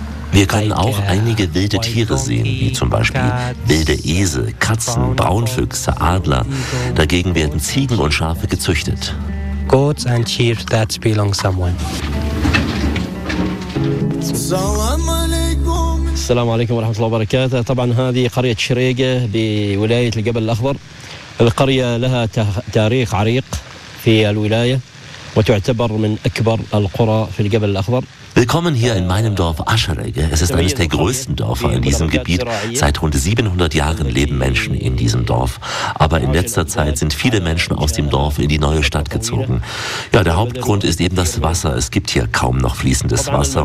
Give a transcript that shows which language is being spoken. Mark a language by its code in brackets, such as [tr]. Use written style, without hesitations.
[de] Wir können auch einige wilde Tiere sehen, wie zum Beispiel wilde Esel, Katzen, Braunfüchse, Adler. Dagegen werden Ziegen und Schafe gezüchtet. [en] Goats and sheep that belong someone. [ar] السلام عليكم ورحمة الله وبركاته. طبعا هذه قرية شريقة بولاية الجبل الأخضر. القرية لها تاريخ عريق في الولاية وتعتبر من أكبر القرى في الجبل الأخضر. [de] Willkommen hier in meinem Dorf Aschereige. Es ist eines der größten Dörfer in diesem Gebiet. Seit rund 700 Jahren leben Menschen in diesem Dorf. Aber in letzter Zeit sind viele Menschen aus dem Dorf in die neue Stadt gezogen. Ja, der Hauptgrund ist eben das Wasser. Es gibt hier kaum noch fließendes Wasser.